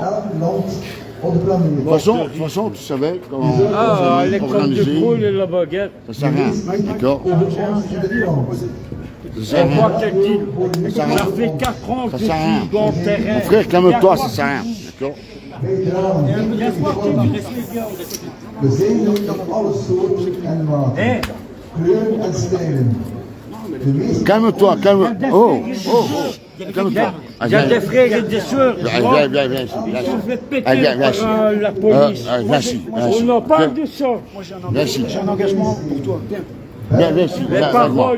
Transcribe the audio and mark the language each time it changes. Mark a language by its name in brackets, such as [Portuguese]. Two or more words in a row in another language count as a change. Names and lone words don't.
[French] De toute façon, tu savais comment l'école de poule et la baguette. Ça sert à rien, d'accord? Ça sert à On voit rien. quelqu'un. Ça fait 4 ans que je suis dans le terrain. Mon frère, calme-toi, ça sert à rien, d'accord? [Dutch] We zijn van alle soorten en maten, kleuren en stijlen. [French] Calme-toi, calme. Oh. Calme-toi. Il y a des frères et des sœurs. Viens. Ils sont fait péter par la police. Viens ici. On n'a pas de ça. Viens ici. J'ai un engagement pour toi. Viens ici. Les paroles.